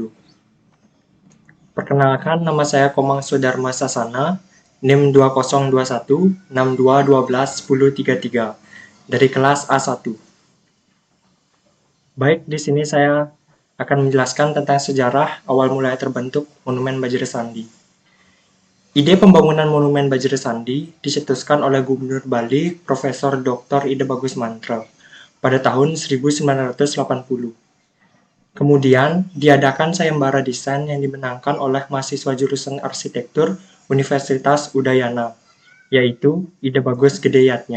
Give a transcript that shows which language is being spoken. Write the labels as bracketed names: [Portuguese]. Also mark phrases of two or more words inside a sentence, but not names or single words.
[Indonesian] Perkenalkan, nama saya Komang Sudarma Sasana, NIM 2021-6212-1033, dari kelas A1. Baik, di sini saya akan menjelaskan tentang sejarah awal mulai terbentuk Monumen Bajra-Sandi. Ide pembangunan Monumen Bajra-Sandi dicetuskan oleh Gubernur Bali Profesor Dr. Ide Bagus Mantra pada tahun 1980. Kemudian, diadakan sayembara desain yang dimenangkan oleh mahasiswa jurusan arsitektur Universitas Udayana, yaitu Ide Bagus Gedeyatnya.